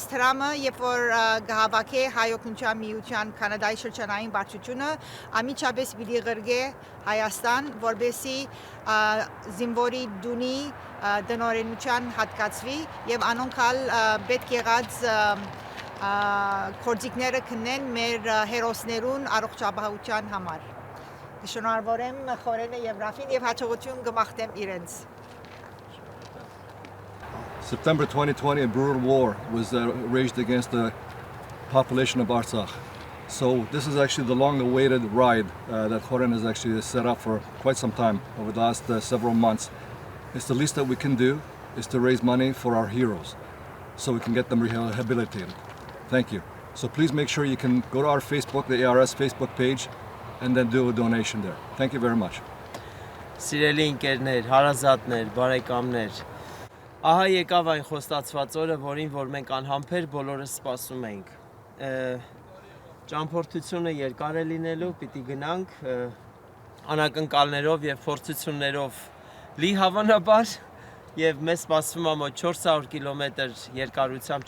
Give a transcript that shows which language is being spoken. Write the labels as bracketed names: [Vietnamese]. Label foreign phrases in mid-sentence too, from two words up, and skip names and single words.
[Armenian] տրամը, երբ որ գահավաքի Հայօգնության միության Գանատայի շրջանային վարչությունը ամիջապես պիտի ղրգե Հայաստան, որպեսզի զինվորի դունի դնորենության հատկացվի եւ անոնքալ պետք եղած գործիքները քննեն մեր հերոսներուն առողջապահության համար։ Շնորհավորեմ Խորենը եւ Րաֆֆին եւ հաջողություն կմաղթեմ իրենց։ [English] September 2020, a brutal war was waged against the population of Artsakh. So this is actually the long-awaited ride that Khorēn has actually set up for quite some time over the last several months. It's the least that we can do is to raise money for our heroes so we can get them rehabilitated. Thank you. So please make sure you can go to our Facebook, the ARS Facebook page, and then do a donation there. Thank you very much. [Armenian] Սիրելի ընկերներ, հարազատներ, բարեկամներ, ահա եկավ այն խոստացված օրը, որին որ մենք անհամբեր բոլորս սպասում էինք։ Ճամփորդությունը երկար է լինելու, պիտի գնանք անակնկալներով եւ փորձություններով լի հավանաբար եւ մեզ սպասվում է մոտ 400 կիլոմետր երկարությամբ